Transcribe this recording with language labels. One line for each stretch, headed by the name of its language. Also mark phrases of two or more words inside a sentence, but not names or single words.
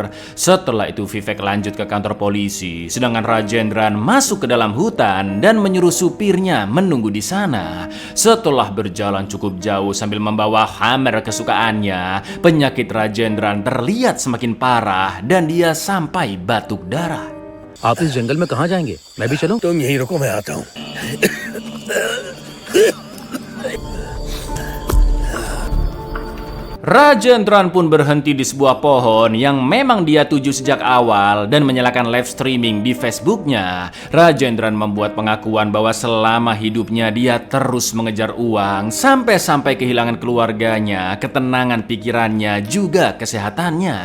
Indonesian: Setelah itu Vivek lanjut ke kantor polisi, sedangkan Rajendran masuk ke dalam hutan dan menyuruh supirnya menunggu di sana. Setelah berjalan cukup jauh sambil membawa hammer kesukaannya, penyakit Rajendran terlihat semakin parah dan dia sampai batuk darah.
Hindi: आप इस जंगल में कहाँ जाएंगे? मैं भी चलूं? तुम यहीं रुको, मैं आता हूँ।
Indonesian: Rajendran pun berhenti di sebuah pohon yang memang dia tuju sejak awal dan menyalakan
English: live streaming
Indonesian: di Facebooknya. Rajendran membuat pengakuan bahwa selama hidupnya dia terus mengejar uang sampai-sampai kehilangan keluarganya, ketenangan pikirannya, juga kesehatannya.